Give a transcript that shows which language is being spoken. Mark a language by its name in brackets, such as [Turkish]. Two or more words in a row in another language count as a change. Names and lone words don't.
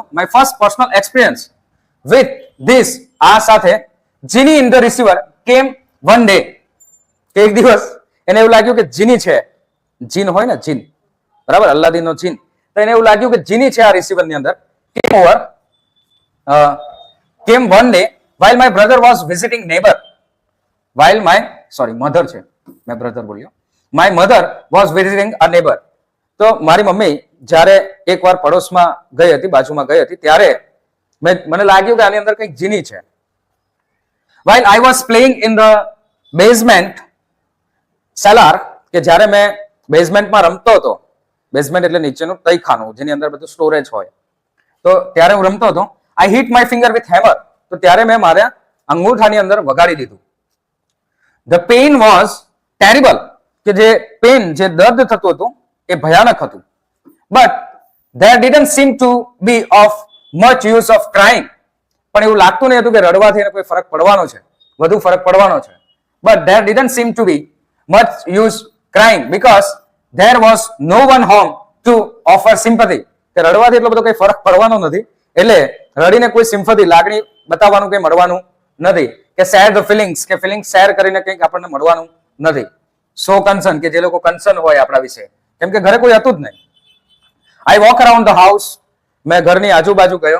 [English] my first personal experience with this, [Gujarati] આ સાથે [English] genie in the receiver came one day, [Gujarati] કે એક દિવસ એને એવું લાગ્યું કે જીની છે, જીન હોય ને જીન, બરાબર, અલ્લાદીનનો જીન, તો એને એવું લાગ્યું કે જીની છે આ રિસીવરની અંદર. [English] came over came one day while my brother was visiting neighbor, while my mother [Gujarati] છે, મેં બ્રધર બોલ્યો, [English] my mother was visiting a neighbor. [Gujarati] તો મારી મમ્મી જ્યારે એકવાર પડોશમાં ગઈ હતી, બાજુમાં ગઈ હતી, ત્યારે મને લાગ્યું કે આની અંદર કંઈક જીની છે. [English] while I was playing in the basement cellar, [Gujarati] કે જ્યારે મેં બેઝમેન્ટમાં રમતો હતો, બેઝમેન્ટ એટલે નીચેનું તૈખાનું જેની અંદર બધું સ્ટોરેજ હોય, તો ત્યારે હું રમતો હતો. [English] I hit my finger with hammer, [Gujarati] તો ત્યારે મેં મારા અંગૂઠાની અંદર વગાડી દીધું. [English] The pain was terrible, [Gujarati] કે જે પેન, જે દર્દ થતું હતું એ ભયાનક હતું. [English] But there didn't seem to be of much use of crying, [Gujarati] પણ એવું લાગતું નહીં હતું કે રડવાથી એને કોઈ ફરક પડવાનો છે, વધુ ફરક પડવાનો છે. [English] But there didn't seem to be much use crying because there was no one home to offer sympathy. [Gujarati] કે રડવાથી એટલો બધો કંઈ ફરક પડવાનો નથી, એટલે રડીને કોઈ સિમ્પથી, લાગણી બતાવવાનું કંઈ મળવાનું નથી, કે [English] share the feelings, [Gujarati] કે [English] feeling share [Gujarati] કરીને કંઈક આપણને મળવાનું નથી. [English] so concern, [Gujarati] કે જે લોકો કન્સર્ન હોય આપણા વિશે, કેમ કે ઘરે કોઈ હતું જ નહીં. [English] I walk around the house, [Gujarati] મેં ઘરની આજુબાજુ ગયો.